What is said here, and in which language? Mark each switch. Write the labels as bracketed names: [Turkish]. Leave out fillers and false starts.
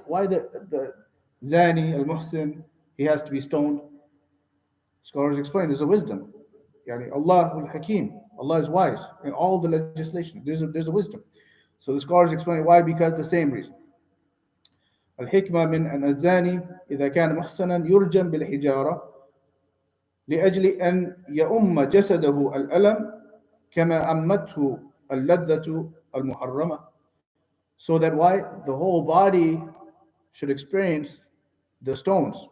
[English] Why the zani al-muhsin, he has to be stoned? Scholars explain there's a wisdom. Allah al-Hakim, Allah is wise in all the legislation. There's a wisdom. So the scholars explain why, because the same reason. [Arabic] الحكمة من أن الزاني إذا كان محسنا يرجم بالحجارة لأجل أن يؤم جسده الألم كما أمته اللذة المحرمة. [English] So that why the whole body should experience the stones.